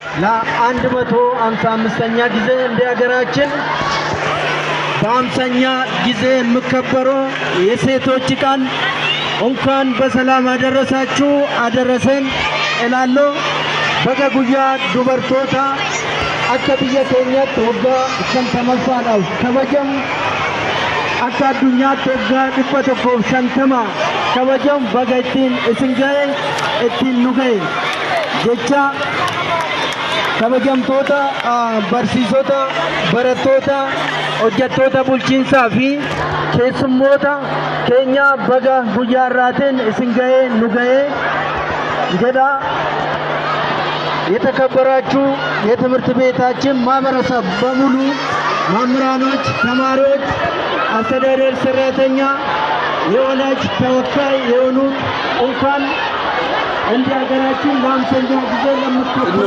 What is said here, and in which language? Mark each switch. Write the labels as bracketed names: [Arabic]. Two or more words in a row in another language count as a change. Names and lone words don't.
[Amharic] ለ155ኛ ጊዜ እንደ ሀገራችን በ50ኛ ጊዜ የሚከበረው የሴቶች ቀን እንኳን በሰላም አደረሳችሁ አደረሰን [Oromo] እላለሁ። baga guyyaa dubartootaa akka biyya keenyaatti waggaa 50ffaadhaaf kabajamu akka addunyaatti waggaa 150 kabajamu baga ittiin isin ga'e ittiin nu ga'e jecha kabajamtoota barsiisota barattoota hojjettoota bulchiinsaa fi keessummoota keenya baga guyyaa irraatiin isin ga'e nu ga'e jedha። [Amharic] የተከበራችሁ የትምህርት ቤታችን ማህበረሰብ በሙሉ መምህራኖች፣ ተማሪዎች፣ አስተዳደር ሰራተኛ፣ የወላጅ ተወካይ የሆኑ እንኳን እንደ ሀገራችን ለ50ኛ ጊዜ ለምትከበረው